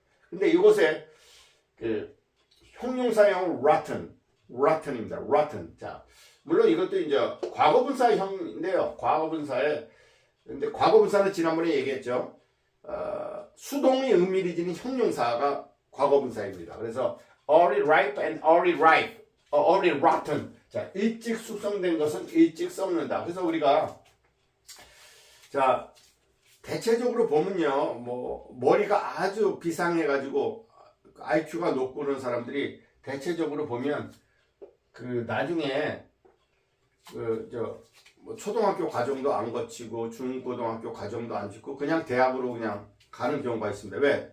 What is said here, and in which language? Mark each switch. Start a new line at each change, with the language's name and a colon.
Korean: 근데 이곳에 그 형용사형은 rotten입니다.
English: rotten.
Korean: 자, 물론 이것도 이제 과거분사형인데요. 근데 과거분사는 지난번에 얘기했죠. 수동이 은밀히 지닌 형용사가 과거분사입니다. 그래서
English: early ripe and early rotten.
Korean: 자, 일찍 숙성된 것은 일찍 썩는다. 그래서 우리가 대체적으로 보면요, 뭐 머리가 아주 비상해가지고 IQ가 높고 그런 사람들이 대체적으로 보면 그 나중에 뭐 초등학교 과정도 안 거치고 중고등학교 과정도 안 짓고 그냥 대학으로 그냥 가는 경우가 있습니다. 왜?